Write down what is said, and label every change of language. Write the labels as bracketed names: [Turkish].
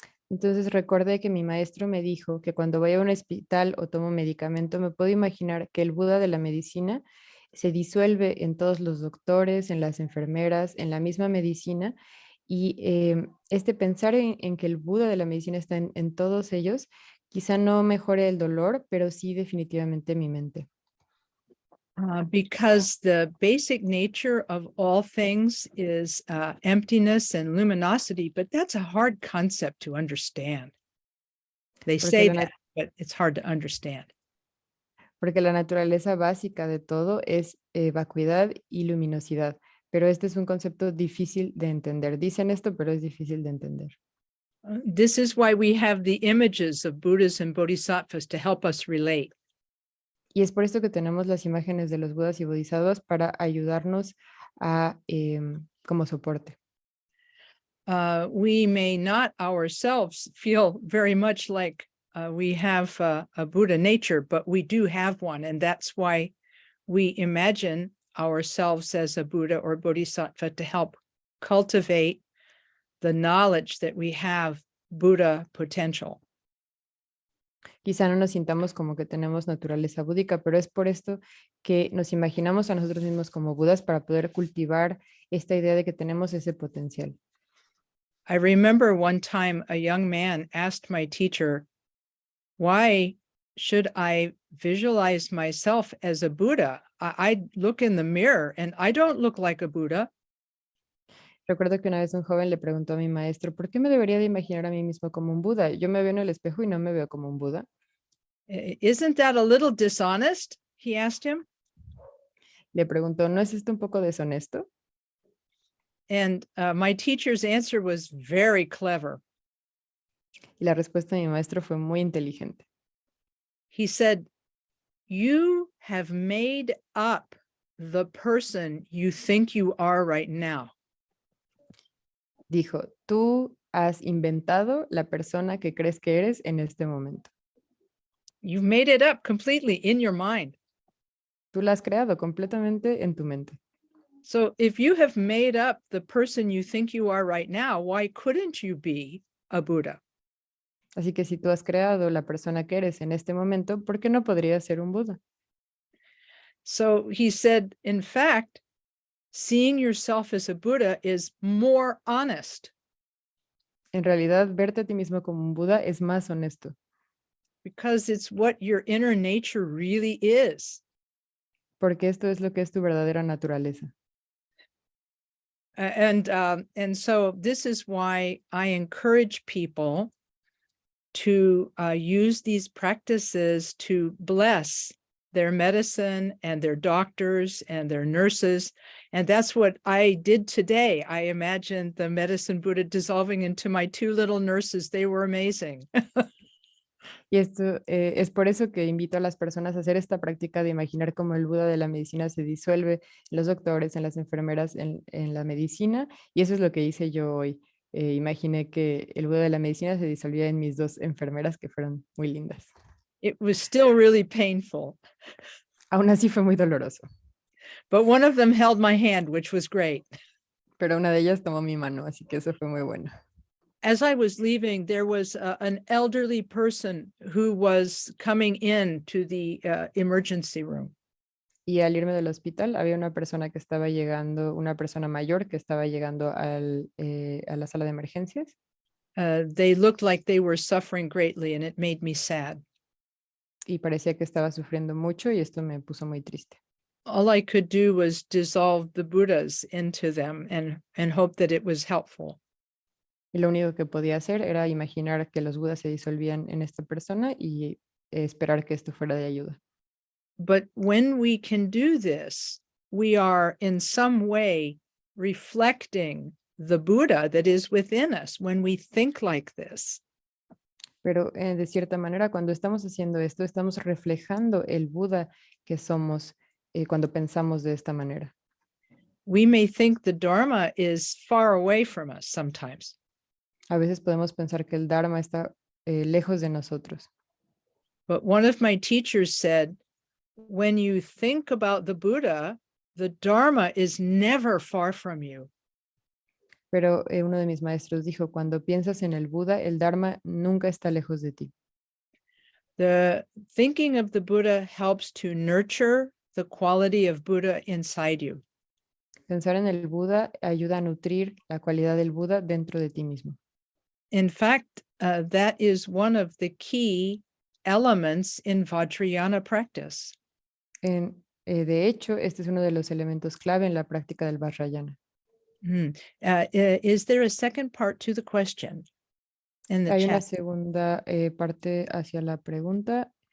[Spanish] Entonces recordé que mi maestro me dijo que cuando voy a un hospital o tomo medicamento, me puedo imaginar que el Buda de la medicina se disuelve en todos los doctores, en las enfermeras, en la misma medicina, y pensar en que el Buda de la medicina está en todos ellos, quizá no mejore el dolor, pero sí definitivamente mi mente. [English] Because the basic nature of all things is emptiness and luminosity, but that's a hard concept to understand. They say that, but it's hard to understand. [Spanish] Porque la naturaleza básica de todo es vacuidad y luminosidad, pero este es un concepto difícil de entender. Dicen esto, pero es difícil de entender. [English] This is why we have the images of Buddhas and Bodhisattvas to help us relate. [Spanish] Y es por esto que tenemos las imágenes de los Budas y Bodhisattvas para ayudarnos como soporte. [English] We may not ourselves feel very much like we have a Buddha nature, but we do have one, and that's why we imagine ourselves as a Buddha or Bodhisattva to help cultivate the knowledge that we have Buddha potential. [Spanish] Quizá no nos sintamos como que tenemos naturaleza búdica, pero es por esto que nos imaginamos a nosotros mismos como Budas para poder cultivar esta idea de que tenemos ese potencial. [English] I remember one time a young man asked my teacher, why should I visualize myself as a Buddha? I look in the mirror and I don't look like a Buddha. [Spanish] Recuerdo que una vez un joven le preguntó a mi maestro, ¿por qué me debería de imaginar a mí mismo como un Buda? Yo me veo en el espejo y no me veo como un Buda. [English] Isn't that a little dishonest? He asked him. [Spanish] Le preguntó, ¿no es esto un poco deshonesto? [English] And my teacher's answer was very clever. [Spanish] Y la respuesta de mi maestro fue muy inteligente. [English] He said, you have made up the person you think you are right now. [Spanish] Dijo, tú has inventado la persona que crees que eres en este momento. [English] You've made it up completely in your mind. [Spanish] Tú la has creado completamente en tu mente. [English] So if you have made up the person you think you are right now, why couldn't you be a Buddha? [Spanish] Así que si tú has creado la persona que eres en este momento, ¿por qué no podrías ser un Buda? [English] So he said, in fact, seeing yourself as a Buddha is more honest [Spanish] En realidad, verte a ti mismo como un Buda es más honesto, [English] because it's what your inner nature really is. [Spanish] porque esto es lo que es tu verdadera naturaleza. [English] And so this is why I encourage people to use these practices to bless their medicine and their doctors and their nurses. And that's what I did today. I imagined the medicine Buddha dissolving into my two little nurses. They were amazing. [Spanish] Y esto es por eso que invito a las personas a hacer esta práctica de imaginar cómo el Buda de la medicina se disuelve en los doctores, en las enfermeras, en la medicina. Y eso es lo que hice yo hoy. Imaginé que el Buda de la medicina se disolvía en mis dos enfermeras, que fueron muy lindas. [English] It was still really painful. [Spanish] Aún así fue muy doloroso. [English] But one of them held my hand, which was great. [Spanish] Pero una de ellas tomó mi mano, así que eso fue muy bueno. [English] As I was leaving, there was an elderly person who was coming in to the emergency room. [Spanish] Y al irme del hospital, había una persona que estaba llegando, una persona mayor que estaba llegando a la sala de emergencias. [English] They looked like they were suffering greatly, and it made me sad. [Spanish] Y parecía que estaba sufriendo mucho y esto me puso muy triste. [English] All I could do was dissolve the Buddhas into them and hope that it was helpful. [Spanish] Y lo único que podía hacer era imaginar que los Budas se disolvían en esta persona y esperar que esto fuera de ayuda. [English] But when we can do this, we are in some way reflecting the Buddha that is within us when we think like this. [Spanish] Pero de cierta manera, cuando estamos haciendo esto, estamos reflejando el Buda que somos cuando pensamos de esta manera. [English] We may think the Dharma is far away from us sometimes. [Spanish] A veces podemos pensar que el Dharma está lejos de nosotros. [English] But one of my teachers said, when you think about the Buddha, the Dharma is never far from you. [Spanish] Pero uno de mis maestros dijo, cuando piensas en el Buda, el Dharma nunca está lejos de ti. [English] The thinking of the Buddha helps to nurture the quality of Buddha inside you. [Spanish] Pensar en el Buda ayuda a nutrir la cualidad del Buda dentro de ti mismo. [English] In fact, that is one of the key elements in Vajrayana practice. [Spanish] De hecho, este es uno de los elementos clave en la práctica del Vajrayana. [English] Is there a second part to the question in the [Spanish] Hay una [English] chat? [Spanish] segunda parte hacia la pregunta.